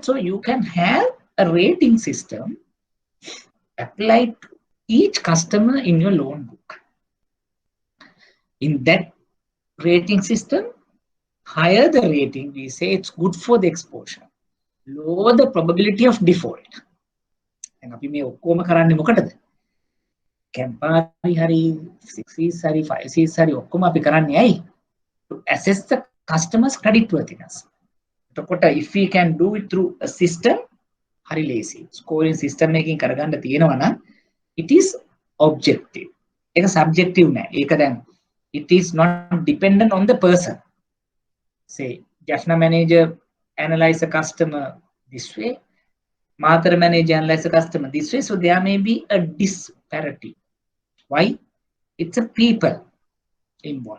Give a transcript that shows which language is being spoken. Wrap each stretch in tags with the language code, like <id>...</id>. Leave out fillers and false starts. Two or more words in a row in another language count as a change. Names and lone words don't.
<en>So you can have a rating system applied to each customer in your loan book. In that rating system, higher the rating, we say it's good for the exposure. Lower the probability of default.</en> <si>And අපි මේ ඔක්කොම කරන්නේ මොකටද? කැම්පාරි හරි 6Cs හරි 5Cs හරි ඔක්කොම අපි කරන්නේ ඇයි?</si> <en>To assess the customer's credit worthiness. එතකොට if we can do it through a system,</en> <si>හරි ලේසි.</si> <en>Scoring system</en> <si>එකකින් කරගන්න තියෙනවා නම්</si> <en>it is objective.</en> <si>ඒක subjective නෑ. ඒක දැන්</si> <en>it is not dependent on the person. Say Jaffna manager analyze a customer this way, Martha manager analyze a customer this way. So there may be a disparity. Why? It's a people involved.</en>